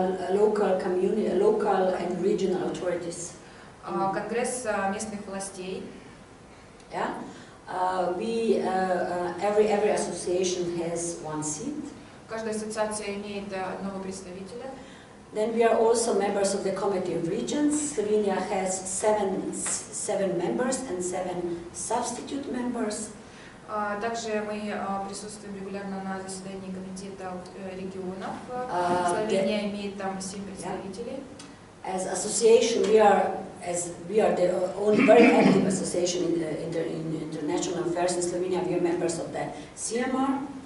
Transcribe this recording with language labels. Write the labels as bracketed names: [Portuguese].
[English] local and regional authorities. [Russian] Конгресс местных властей. [English] Yeah. Every association has 1 seat. [Russian] Каждая ассоциация имеет одного представителя. [English] Then we are also members of the Committee of Regions. Slovenia has 7 members and 7 substitute members. [Russian] Также мы присутствуем регулярно на заседании комитета регионов. Словения имеет там 7 представителей. [English] As association, we are the only very active association in international affairs in Slovenia. We are members of the CMR.